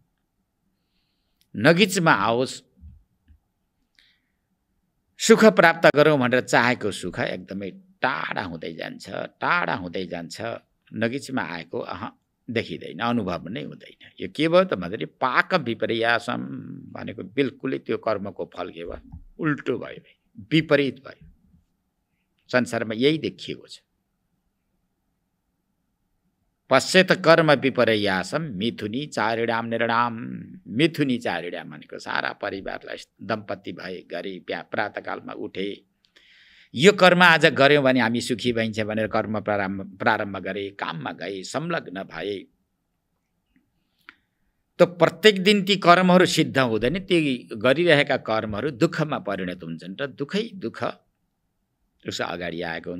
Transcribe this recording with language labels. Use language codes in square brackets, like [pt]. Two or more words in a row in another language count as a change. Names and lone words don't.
[ne] नगिचमा आओस्, सुख प्राप्त गरौँ भनेर चाहेको सुख एकदमै टाढा हुँदै जान्छ। नगिचमा आएको देखिँदैन, अनुभव नै हुँदैन। यो के भयो त भन्दाखेरि [sa] पाक विपर्यासम [ne] भनेको बिल्कुलै त्यो कर्मको फल के भयो? उल्टो भयो, विपरीत भयो। संसारमा यही देखिएको छ। [sa] पश्यत कर्म विपर्यासम मिथुनी चारिणाम निर्णाम। मिथुनी चारिणाम [ne] भनेको सारा परिवारलाई दम्पति भए गरी प्रातःकालमा उठे, यो कर्म आज गऱ्यौँ भने हामी सुखी भइन्छ भनेर कर्म प्रारम्भ गरे, काममा गए, संलग्न भए। त प्रत्येक दिन ती कर्महरू सिद्ध हुँदैन, ती गरिरहेका कर्महरू दुःखमा परिणत हुन्छन् र दुःखै दुःख उसको अगाडि आएको हुन्छ।